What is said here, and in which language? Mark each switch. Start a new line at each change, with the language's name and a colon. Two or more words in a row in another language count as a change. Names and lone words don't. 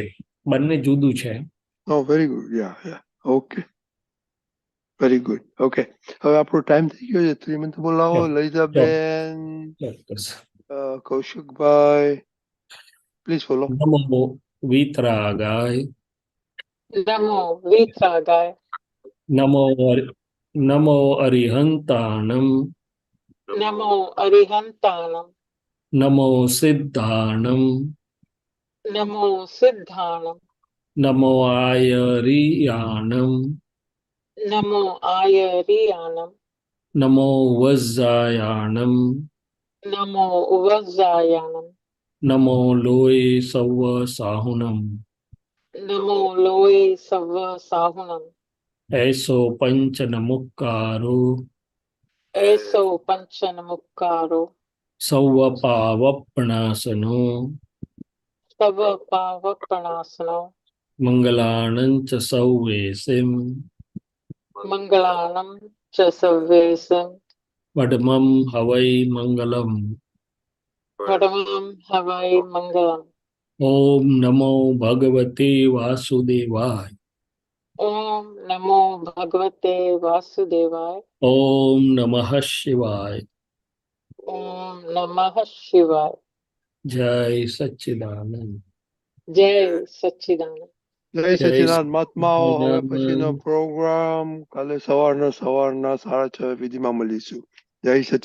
Gujarati: બંને જુદું છે.
English: Very good. Okay, very good.
Gujarati: ઓકે, હવે આપણો ટાઈમ થઈ ગયો છે. શ્રીમંત બોલાવો. લલિતાબેન, કૌશિકભાઈ,
English: please follow.
Prakrit languages: નમો વિતરાગાય. नमो वितरागाय. નમો અરિહંતાણમ. नमो अरिहंताणम. નમો સિદ્ધાણમ. नमो सिद्धाणम. નમો આયરિયાણમ. नमो आयरियाणम. નમો વજ્જાયાણમ. नमो वज्जायाणम. નમો લોય સવ સાહુનમ. नमो लोए सव साहुनम. એસો પંચ નમુક્કારો. एसो पंचनमुक्कारो. સૌ પાવપણાસનો. सव पावपणासनो. મંગલાણં ચ સૌવેસિમ. मंगलानम चसवेसम. વડમમ હવૈ મંગલમ. पदमम हवै मंगलम.
Sanskrit: ઓમ નમો ભગવતે વાસુદેવાય. ओम नमो भगवते वासुदेवाय. ઓમ નમઃ શિવાય. ओम नमः शिवाय.
Gujarati: જય સચ્ચિદાનંદ. જય સચિદાનંદ. જય સચિદાનંદ. મહાત્માઓ, હવે પછીનો પ્રોગ્રામ કાલે સવારના 6:30 વિધિમાં મળીશું. જય સચિદાનંદ.